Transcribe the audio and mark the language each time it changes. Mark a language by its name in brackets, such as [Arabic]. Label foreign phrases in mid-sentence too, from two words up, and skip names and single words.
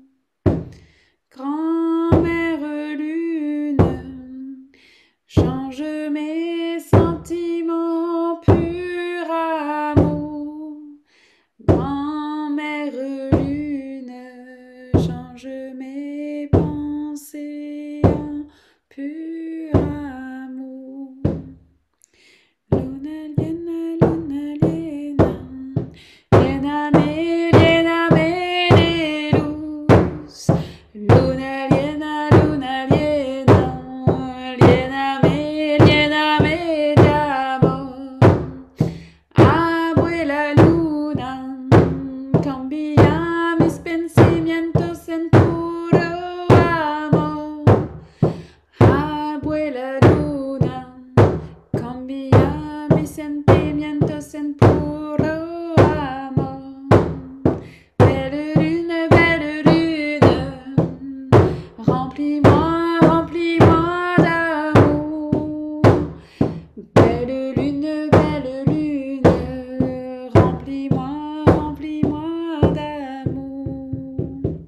[French] Grand-mère lune, change mes sentiments, pur amour. Grand-mère lune, change mes pensées en pur amour. [Spanish] Luna, liena, liena me de luz. Luna, liena, liena me de amor. Abuela luna, cambia mis pensamientos en puro amor. Abuela luna, cambia mis sentimientos en puro amor. [French] Belle lune, remplis-moi, remplis-moi d'amour. Belle lune, remplis-moi, remplis-moi d'amour.